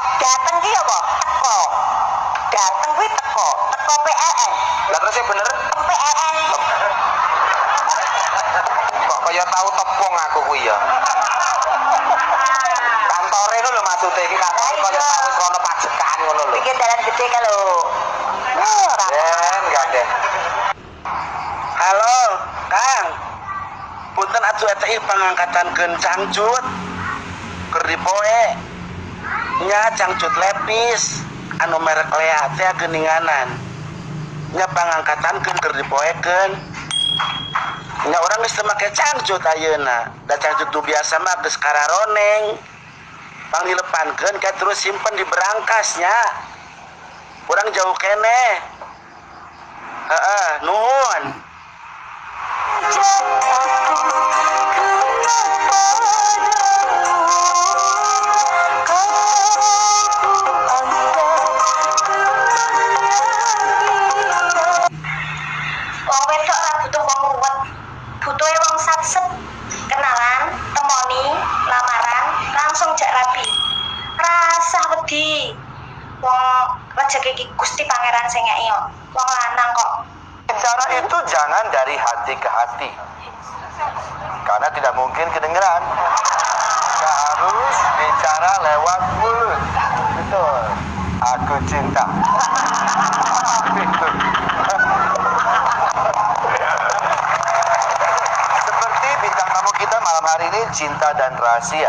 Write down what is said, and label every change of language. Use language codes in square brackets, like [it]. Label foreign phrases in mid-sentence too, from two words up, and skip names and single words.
[jv] Dateng ki apa? Teko. Dateng kuwi teko. Teko PLN. Lah terus bener PLN. kok kaya tau tepung aku kuwi ya. Kantore lho maksudnya iki kantore kaya tau wis ono pajekan ngono lho. Bikin dalan gede kalau. Den gandeng. [su] Halo, Kang. Punten atuh eta ieu pangangkatankeun cangcut. Keur dipoe. Nya cangcut lepis anu merek Lea teh geuninganan. Nya pangangkatankeun keur dipoekeun. Nya urang geus teu make cangcut ayeuna. Da cangcut nu biasa mah geus kararoneng. Pang dilepankeun ka terus simpen di berangkasnya. Urang jauh keneh. Heeh, nuhun. [jv] Wong wedok ora butuh wong ruwet. Butuhe wong satset. Kenalan, temoni, lamaran, langsung jak rapi. Rasa wedi. Wong rezeki iki Gusti Pangeran sing ngeki kok. Wong lanang kok. [id] Bicara itu jangan dari hati ke hati. Karena tidak mungkin kedengeran. Harus bicara lewat mulut. Betul. Aku cinta. Seperti bintang tamu kita malam hari ini, cinta dan rahasia.